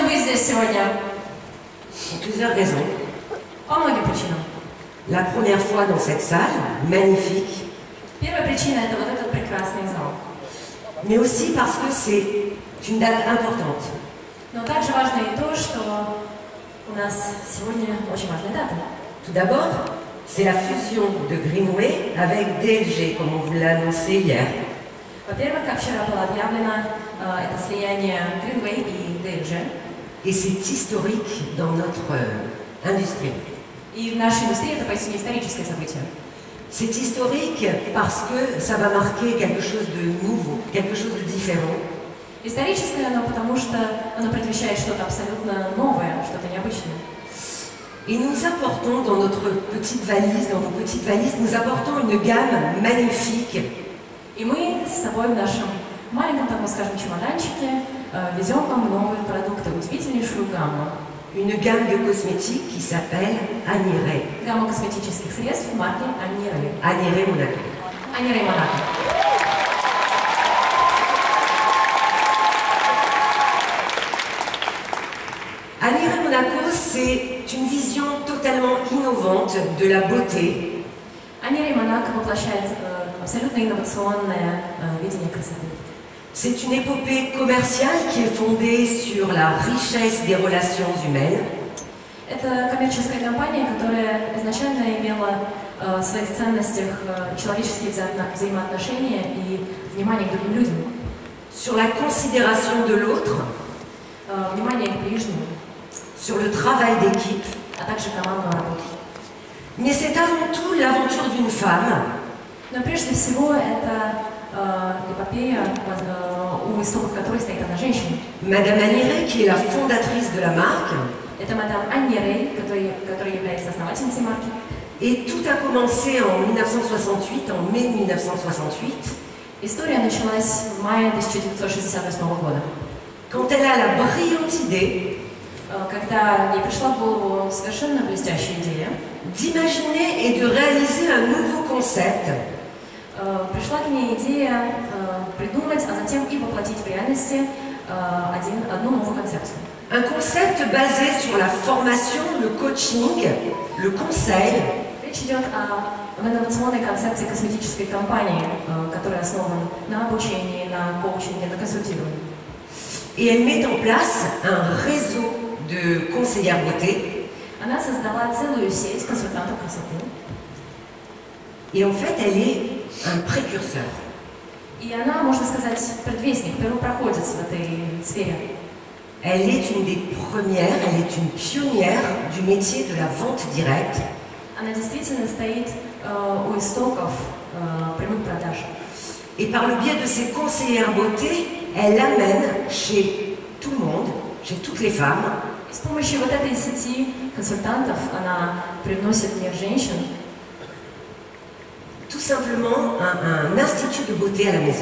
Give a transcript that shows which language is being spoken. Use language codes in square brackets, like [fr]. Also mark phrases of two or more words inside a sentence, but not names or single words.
[ru] здесь сегодня? [fr] Pour plusieurs raisons. [ru] По многим причинам. [fr] La première fois dans cette salle, magnifique, [ru] Первая причина – это вот этот прекрасный зал. [fr] mais aussi parce que c'est une date importante. [ru] Но также важно и то, что у нас сегодня очень важная дата. [fr] Tout d'abord, c'est la fusion de Greenway avec DLG, comme on vous l'a annoncé hier. [ru] Во-первых, как вчера было объявлено, это слияние Greenway и DLG. [fr] Et c'est historique dans notre industrie. [ru] И в нашей индустрии это поистине историческое событие. [fr] C'est historique parce que ça va marquer quelque chose de nouveau, quelque chose de différent. [ru] Историческое оно потому, что оно предвещает что-то абсолютно новое, что-то необычное. [fr] Et nous apportons dans notre petite valise, dans nos petites valises, nous apportons une gamme magnifique. [ru] И мы с собой в нашем маленьком, так скажем, чемоданчике везем вам новые продукты, удивительнейшую гамму. [fr] Une gamme de cosmétiques qui s'appelle Agneray. [ru] Гамма косметических средств марки Agneray. [fr] Agneray Monaco. [ru] Agneray Monaco. [fr] Agneray Monaco, c'est une vision totalement innovante de la beauté. [ru] Agneray Monaco воплощает абсолютно инновационное видение красоты. [fr] C'est une épopée commerciale qui est fondée sur la richesse des relations humaines. [ru] Это коммерческая компания, которая изначально имела в своих ценностях человеческие взаимоотношения и внимание к другим людям. [fr] Sur la considération de l'autre. [ru] Внимание к ближнему. [fr] Sur le travail d'équipe. [ru] А также командную работу. [fr] Mais c'est avant tout l'aventure d'une femme. [ru] Но прежде всего это эпопея, у истоков которой стоит одна женщина. [fr] Madame Agneray, qui est la fondatrice de la marque. [ru] Это мадам Agneray, которая является основательницей марки. [fr] Et tout a commencé en 1968, en mai 1968. [ru] История началась в мае 1968 года. [fr] Quand elle a la brillante idée, [ru] когда ей пришла в голову совершенно блестящая идея, [fr] d'imaginer et de réaliser un nouveau concept. [ru] Пришла к ней идея придумать, а затем и воплотить в реальности одну новую концепцию. [fr] Un concept basé sur la formation, le coaching, le conseil. [ru] Речь идет об инновационной концепции косметической компании, которая основана на обучении, на коучинге, на консультировании. [fr] Et elle met en place un réseau de conseillères beauté. [ru] Она создала целую сеть консультантов красоты. [fr] Et en fait, elle est un précurseur. [ru] И она, можно сказать, предвестник, первопроходец в этой сфере. [fr] Elle est une des premières, elle est une pionnière du métier de la vente directe. [ru] Она действительно стоит у истоков прямых продаж. [fr] Et par le biais de ses conseillères beauté, elle amène chez tout le monde, chez toutes les femmes, [ru] И с помощью вот этой сети консультантов она привносит в мир женщин [fr] tout simplement un institut de beauté à la maison.